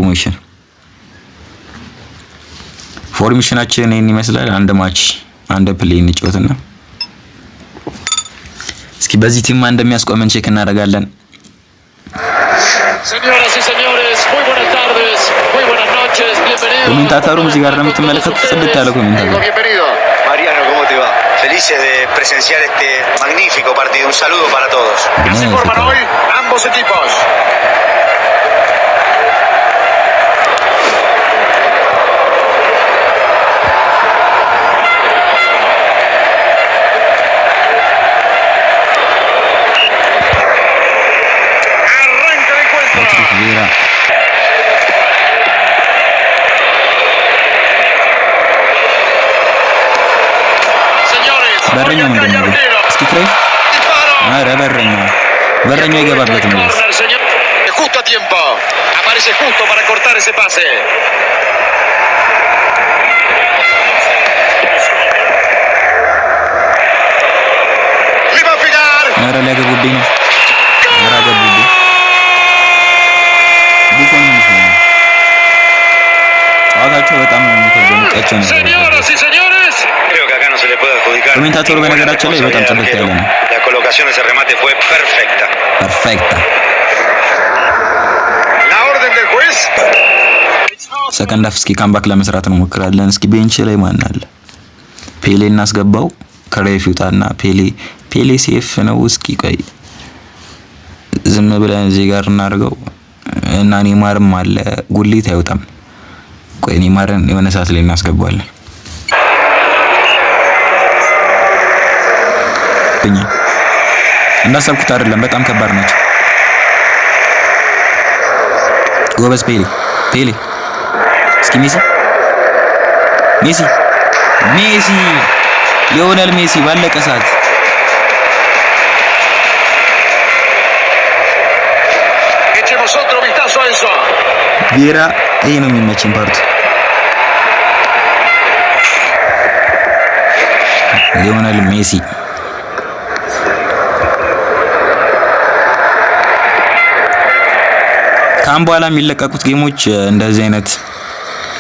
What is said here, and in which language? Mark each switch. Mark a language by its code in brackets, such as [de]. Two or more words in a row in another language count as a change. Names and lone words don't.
[am] ፎርሜሽናችን ይሄን ይመስላል። አንድ ማች አንድ ፕሌይ እንጫወትና እስኪ በዚህ ቲም ማን እንደሚያስቆመን ቼክ እናደርጋለን። ኮሜንታተሩም እዚህ ጋር እንደምትመለከቱት ጽድት ያለ ኮሜንታተር [es] Felices de presenciar este magnífico partido. Un saludo para todos. Se forman hoy ambos equipos. Arranca el encuentro. [am] በረኛው ምንድን ነው? እስኪ ክሬፍ አረ በረኛው ይገባበት ነው። [es] Justo a tiempo. Aparece justo para cortar ese pase. Le va a pegar. [am] አረ ሊያገቡብኝ ነው። አረ ገቡብኝ። ቡፎን ነው። አዋጋቸው በጣም ነው የሚከብደው። ቀጭን ነው። [es] Señoras y señores, Creo que acá no se le puede adjudicar. [am] ኮሜንታተሩ በነገራችን ላይ በጣም ጽድት ያለ ነው። [es] La colocación de ese remate fue perfecta. [am] ፐርፌክት። [es] la orden del juez. [am] ሰከንድ አፍ እስኪ ካምባክ ለመስራት ነው ሞክራለን። እስኪ ቤንች ላይ ማን አለ? ፔሌ እናስገባው። ክሬፍ ይውጣና ፔሌ ሴፍ ነው። እስኪ ቆይ ዝም ብለን እዚህ ጋር እናድርገው እና ኔማርም አለ። ጉሊት አይወጣም። ቆይ ኔማርን የሆነ ሰዓት ላይ እናስገባዋለን። እንዳሰብኩት አይደለም፣ በጣም ከባድ ናቸው። ጎበዝ ፔሌ እስኪ ሜሲ ሊዮኔል ሜሲ ባለቀ ሰዓት [es] Echemos otro vistazo a eso. [am] ቪራ ይሄ ነው የሚመቸኝ ፓርቱ። ሊዮኔል ሜሲ ካም በኋላ የሚለቀቁት ጌሞች እንደዚህ አይነት